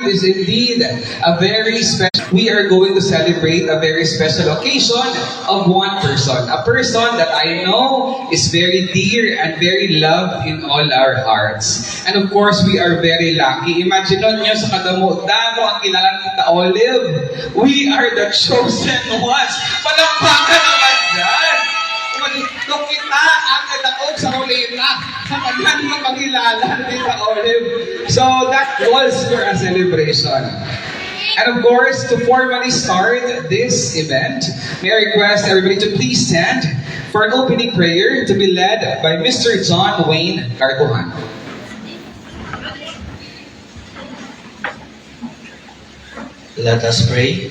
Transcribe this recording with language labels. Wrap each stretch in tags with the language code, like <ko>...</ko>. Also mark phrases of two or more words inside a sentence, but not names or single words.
<en>is indeed a very special. We are going to celebrate a very special occasion of one person. A person that I know is very dear and very loved in all our hearts. And of course, we are very lucky.</en> <tl>Imagine nyo sa kadamo-damo ang kilala ni Tita Olive.</tl> <en>We are the chosen ones.</en> <tl>Palampakan naman dyan! Nung kita ang natakot sa ulina, sa tanan ng pagkilala ni Tita Olive.</tl> <en>So that calls for a celebration. And of course, to formally start this event, may I request everybody to please stand for an opening prayer to be led by Mr. John Wayne Cartuhan. Let us pray.</en>